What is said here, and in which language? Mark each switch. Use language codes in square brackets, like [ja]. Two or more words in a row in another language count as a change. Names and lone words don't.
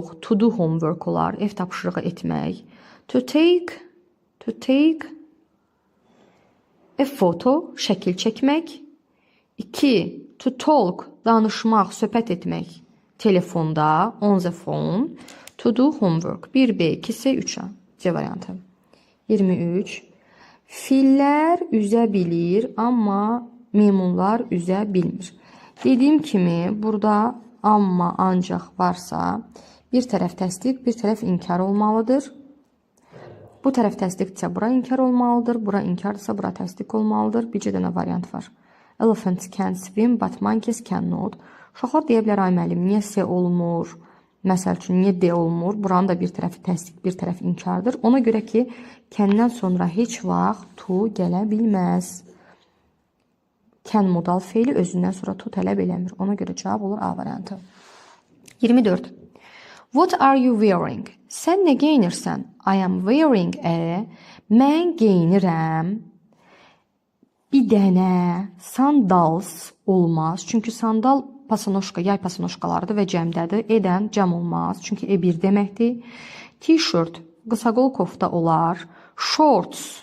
[en] To do homework [az] olar. Ev tapşırığı etmək. [en] To take a photo, [az] şəkil çəkmək. 2. [en] To talk, [az] danışmaq, söhbət etmək. Telefonda, [en] on the phone. To do homework. 1B, 2C, 3A. [az] C variantı. 23. Fillər üzə bilir, amma meymunlar üzə bilmir. Dediyim kimi, burada amma, ancaq varsa, bir tərəf təsdiq, bir tərəf inkar olmalıdır. Bu tərəf təsdiqdirsə, bura inkar olmalıdır. Bura inkardırsa, bura təsdiq olmalıdır. Bircə dənə variant var. [en] Elephants can swim, but monkeys cannot. [az] Uşaqlar deyə bilər, ay müəllim, niyə C olmur? Məsəl üçün, niyə D olmur? Buranın da bir tərəfi təsdiq, bir tərəf inkardır. Ona görə ki, kəndən sonra heç vaxt to gələ bilməz. Can modal feili özündən sonra to tələb eləmir. Ona görə cavab olur A variantı. 24. [en] What are you wearing? [az] Sən nə geyinirsən? [en] I am wearing a. [az] Mən geyinirəm. Bir dənə sandals olmaz. Çünki sandal pasanoşka, yay pasanoşkalarıdır və cəmdədir. Edən cəm olmaz. Çünki E1 deməkdir. T-shirt, qısaqol kofta olar. Shorts.